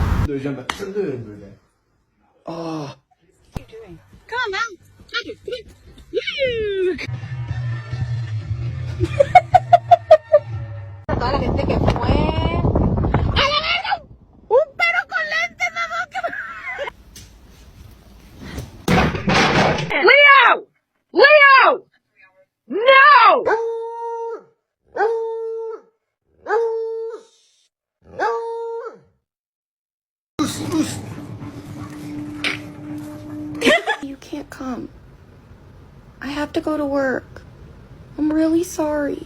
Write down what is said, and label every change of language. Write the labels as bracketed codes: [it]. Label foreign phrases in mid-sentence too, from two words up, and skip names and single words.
[tr] Döveceğim ben. Seni döverim böyle. Aa. [en] Come on. [es] Toda la gente que fue. ¡A la verga! ¡Un perro con lentes, mamá! Leo! Leo! No! [en] You can't come. I have to go to work. I'm really sorry.